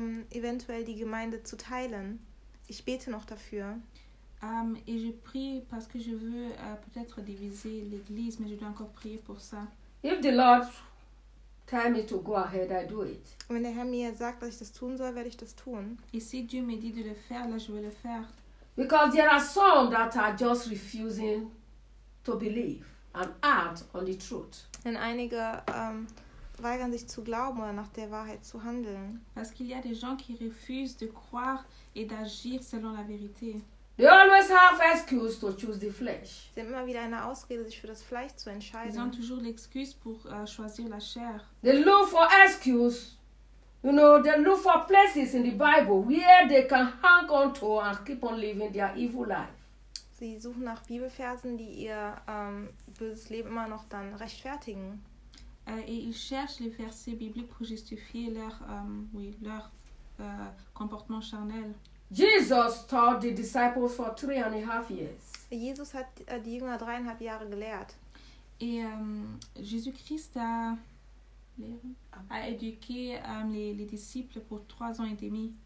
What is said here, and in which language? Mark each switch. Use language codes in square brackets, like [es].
[de] Eventuell die Gemeinde zu teilen. Ich bete noch dafür. [fr] Et je prie parce que je veux peut-être diviser l'église, mais je dois encore prier pour ça. [en] If the Lord tells me to go ahead, I do it. [de] Wenn der Herr mir sagt, dass ich das tun soll, werde ich das tun. [fr] Et si Dieu me dit de le faire, là je vais le faire. [en] Because there are some that are just refusing to believe and act on the truth. [de] Denn einige weigern sich zu glauben oder nach der Wahrheit zu handeln. [fr] Parce qu'il y a des gens qui refusent de croire et d'agir selon la vérité. [en] They always have excuse to choose the flesh. [de] Sie haben immer wieder eine Ausrede, sich für das Fleisch zu entscheiden. [fr] Ils ont toujours l'excuse pour choisir la chair. [en] They look for excuse, you know. They look for places in the Bible where they can hang on to and keep on living their evil life. [de] Sie suchen nach Bibelversen, die ihr böses Leben immer noch dann rechtfertigen. [fr] Et ils cherchent les versets bibliques pour justifier leur comportement charnel. [en] Jesus taught the disciples for 3.5 years. [de] Jesus hat die Jünger 3.5 Jahre gelehrt. [fr] Et Jésus-Christ a éduqué les disciples pour 3 ans et demi.